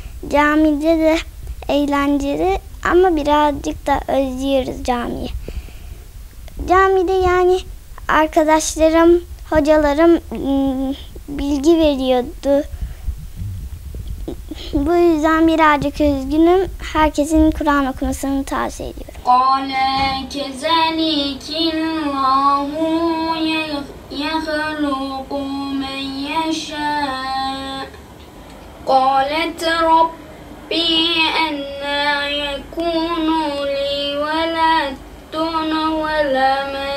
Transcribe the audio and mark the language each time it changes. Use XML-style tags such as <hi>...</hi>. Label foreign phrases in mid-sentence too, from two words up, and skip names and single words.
<tr>Camide de eğlenceli ama birazcık da özlüyoruz camiyi. Camide yani arkadaşlarım, hocalarım bilgi veriyordu. Bu yüzden birazcık üzgünüm. Herkesin Kur'an okumasını tavsiye ediyorum.</tr> <ar>قال كذلك الله يخلق من يشاء قالت ربي أنى يكون لي ولد ولم</ar>